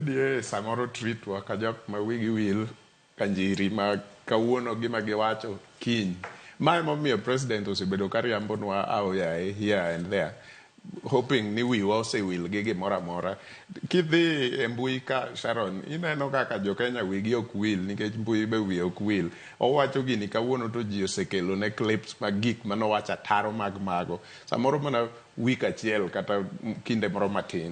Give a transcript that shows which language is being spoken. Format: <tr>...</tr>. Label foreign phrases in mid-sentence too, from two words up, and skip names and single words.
<luo>Die samoro treat wa ka jok ma wigi wil kanjiri ma kawuono gima giwacho kiny. Mae momiyo president osebedo ka riambonwa aoyaye</luo> <en>here and there,</en> <luo>hoping ni wiwa osewil gi gimoro amora. Kidhi e mbui ka, Sharon, ineno kaka jo Kenya wigi ok wil nikech mbui be wiye ok wil. Owacho gini kawuono to ji osekelo ne clips mag gik manowacho ataro mag mago. Samoro mana wik achiel kata kinde moro matin.</luo>